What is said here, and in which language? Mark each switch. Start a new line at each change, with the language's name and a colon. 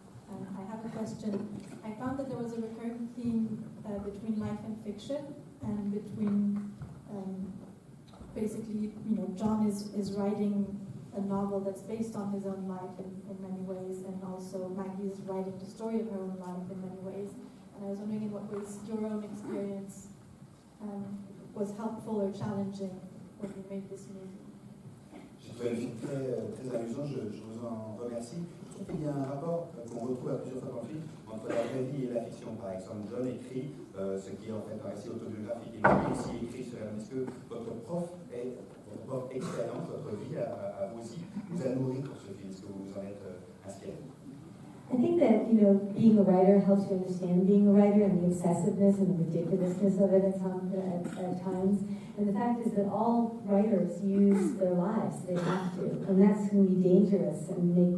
English: I have a question. I found that there was a recurring theme between life and fiction, and between basically, John is writing a novel that's based on his own life in many ways, and also Maggie is writing the story of her own life in many ways. And I was wondering in what ways your own experience was helpful or challenging when you made this movie.
French: J'ai trouvé le film très amusant, je vous en remercie. Je trouve qu'il y a un rapport qu'on retrouve à plusieurs fois dans le film entre la vraie vie et la fiction. Par exemple, John écrit ce qui est en fait un récit autobiographique et lui aussi écrit sur elle. Est-ce que votre propre expérience, votre vie a vous aussi vous a nourri pour ce film? Est-ce que vous vous en êtes inspiré?
English: I think that, being a writer helps you understand being a writer and the obsessiveness and the ridiculousness of it at times. And the fact is that all writers use their lives. They have to. And that's going to be dangerous and make